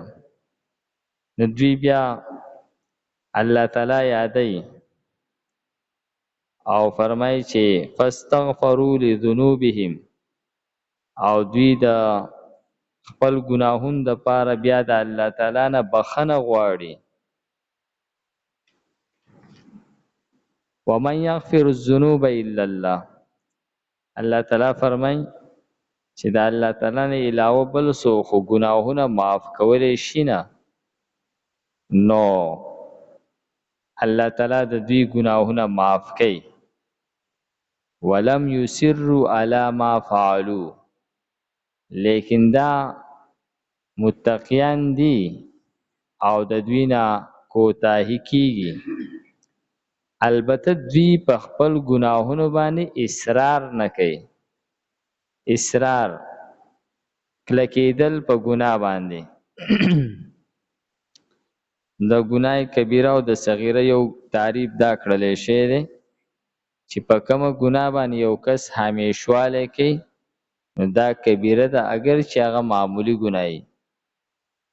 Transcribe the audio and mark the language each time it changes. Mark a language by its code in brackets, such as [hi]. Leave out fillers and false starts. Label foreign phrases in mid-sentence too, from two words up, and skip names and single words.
[ps] نو دوی بیا الله تعالی یادای او فرمای چې [ar] فاستغفروا لذنوبهم، [ps] او دوی د خپل ګناهونو د پاره بیا د الله تعالی نه بخنه غواړي. [ar] ومن یغفر الذنوب الا الله، [ps] الله تعالی فرمای چې د الله تعالی نه علاوه بل څوک خو ګناهونه معاف کولی شي نه، نو الله تعالی د دوی ګناهونه معاف کوي. [ar] ولم یصروا علی ما فعلوا، [ps] لیکن دا متقیان دي او د دوی نه کوتاهی کیږي، البته دوی په خپل ګناهونو باندې اصرار نه کوي. اصرار کلکېدل په ګناه باندې د ګناه کبیره او د صغیره یو تعریف دا کړلی شی دی چې په کومه ګناه باندې یو کس همیشوالی کوي نو دا کبیره ده، اگر چې هغه معمولی ګناه وي.